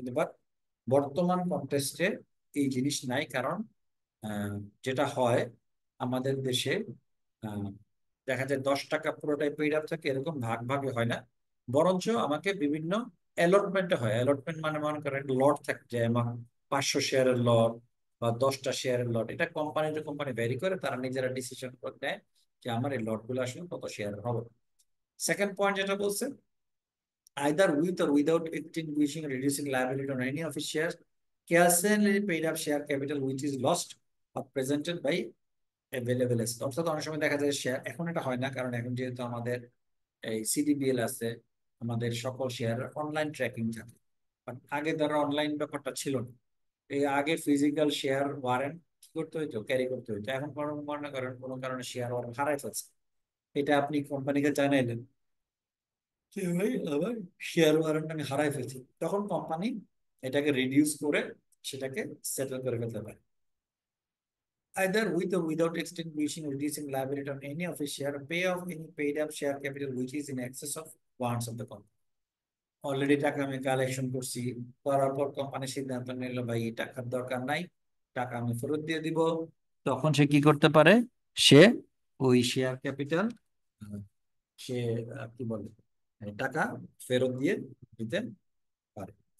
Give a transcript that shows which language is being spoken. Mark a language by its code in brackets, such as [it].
[bn] কিন্তু বাট বর্তমান কন্টেস্টে এই জিনিস নাই, কারণ আহ, যেটা হয় আমাদের দেশে, আহ, দেখা যায় 10 টাকা পুরোটাই পেইড আপ থাকে, এরকম ভাগ ভাগে হয় না, বরঞ্চ আমাকে বিভিন্ন অ্যালটমেন্টে হয়। অ্যালটমেন্ট মানে মনে করেন লট থাকে, যে আমার 500 শেয়ারের লট বা 10টা শেয়ারের লট, এটা কোম্পানি টু কোম্পানি ভ্যারি করে, তারা নিজেরা ডিসিশন করে নেয় যে আমার এই লট গুলো আসলে কত শেয়ার হবে। সেকেন্ড পয়েন্ট যেটা বলছে, [en] either with or without extinguishing or reducing liability on any of its shares, casually paid up share capital which is lost or presented by available asset। [bn] অর্থাৎ অনেক সময় দেখা যায় শেয়ার, এখন এটা হয় না কারণ এখন যেহেতু আমাদের এই সিডিবিএল আছে, আমাদের সকল শেয়ার অনলাইন ট্র্যাকিং থাকে। But আগে ধরো অনলাইন ব্যাপারটা ছিল না, এই আগে ফিজিক্যাল শেয়ার ওয়ারেন্ট কি করতে হইতো, ক্যারি করতে হইতো। এখন মনে করেন কোনো কারণে শেয়ার ওয়ারেন্ট হারাই ফেলছে, এটা আপনি কোম্পানিকে জানাইলেন যে ভাই আমার শেয়ার ওয়ারেন্ট আমি হারাই ফেলছি, তখন কোম্পানি এটাকে রিডিউস করে সেটাকে সেটেল করে ফেলতে পারে। [en] Either with or without extinguishing or reducing liability on any of its share, pay off any paid up share capital which is in excess of wants of the company. [bn] Already টাকা আমি collection করছি, করার পর company সিদ্ধান্ত নিল ভাই এই টাকার দরকার নাই, টাকা আমি ফেরত দিয়ে দিব, তখন সে কি করতে পারে, সে ওই শেয়ার ক্যাপিটাল সে কি বলে টাকা ফেরত দিয়ে দিতে পারে।